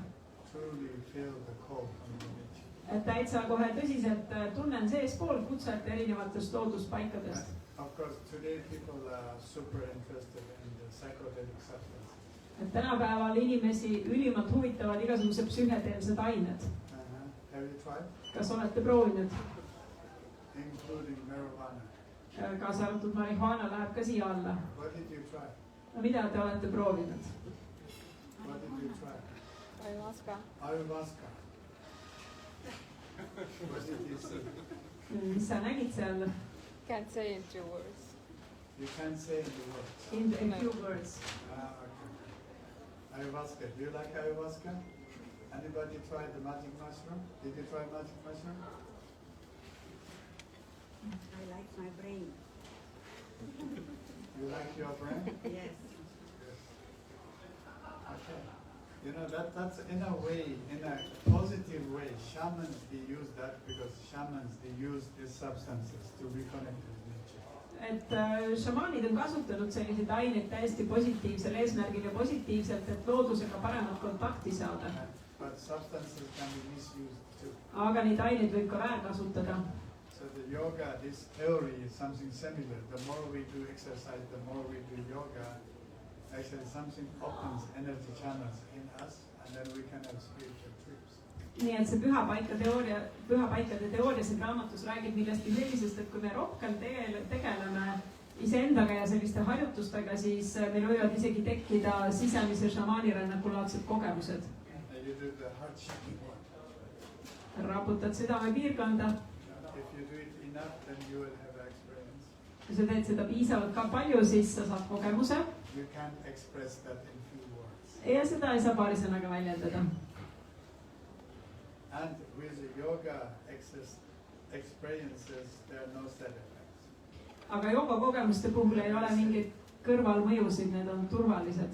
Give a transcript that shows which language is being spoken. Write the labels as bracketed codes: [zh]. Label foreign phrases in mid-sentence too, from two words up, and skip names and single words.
[en] Truly feel the call from the nature. [et] Et täitsa kohe tõsiselt tunnen seespool kutset erinevatest looduspaikadest. [en] Of course, today people are super interested in the psychedelic substances. [et] Et tänapäeval inimesi ülimalt huvitavad igasugused psühhedeelsed ained. [en] Have you tried? [et] Kas olete proovinud? [en] Including marijuana. [et] Kaasa arvatud marihuana läheb ka siia alla. [en] What did you try? [et] No mida te olete proovinud? [en] What did you try? Ayahuasca. Ayahuasca. What did you see? [et] Mis sa nägid seal? [en] Can't say in 2 words. You can't say the words. In few words. Okay. Ayahuasca. Do you like ayahuasca? Anybody tried the magic mushroom? Did you try magic mushroom? I like my brain. You like your brain? Yes. Yes. Okay. You know, that's in a way, in a positive way, shamans, they use that because shamans, they use these substances to reconnect with nature. [et] et šamaanid on kasutanud selliseid aineid täiesti positiivsel eesmärgil ja positiivselt, et loodusega paremat kontakti saada. [en] But substances can be misused too. [et] Aga neid aineid võib ka väärkasutada. [en] So the yoga, this theory is something similar. The more we do exercise, the more we do yoga, actually something opens energy channels in us, and then we can have spiritual trips. [et] Nii et see pühapaikade teooria siin raamatus räägib millestki sellisest, et kui me rohkem tegeleme iseendaga ja selliste harjutustega, siis meil võivad isegi tekkida sisemise šamaanirännakulaadset kogemused. [en] You do the heart shaking one. [et] Raputad südame piirkonda. [en] If you do it enough, then you will have experience. [et] Kui sa teed seda piisavalt ka palju, siis sa saad kogemuse. [en] You can't express that in few words. [et] Ja seda ei saa paari sõnaga väljendada. [en] And with the yoga experiences, there are no side effects. [et] Aga jooga kogemuste puhul ei ole mingeid kõrvalmõjusid, need on turvalised.